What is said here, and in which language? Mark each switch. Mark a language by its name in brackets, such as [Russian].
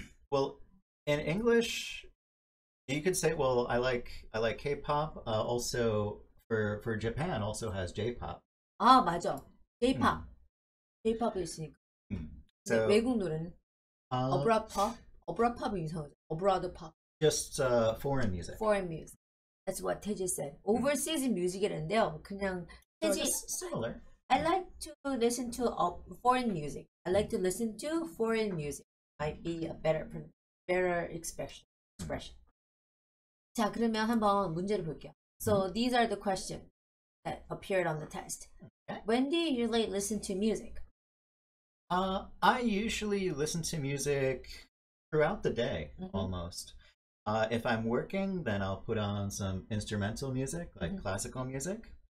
[English] Well, in English, you could say, well, I like K-pop. Also, for Japan, also has J-pop. [Korean] 아 맞아, J-pop. J-pop이 있으니까. [English] So [Korean] 외국 노래는 opera pop이 이상하죠. [English] Opera pop. Just foreign music. Foreign music. That's what Teji said. [Korean] Overseas music이란데요. 그냥 Teji. [English] Similar. I like to listen to foreign music. I like to listen to foreign music. Might be a better expression. [Korean] 자, 그러면 한번 문제를 볼게요. [English] So these are the questions that appeared on the test. Okay. When do you usually listen to music? I usually listen to music throughout the day, almost. If I'm working, then I'll put on some instrumental music, like classical music.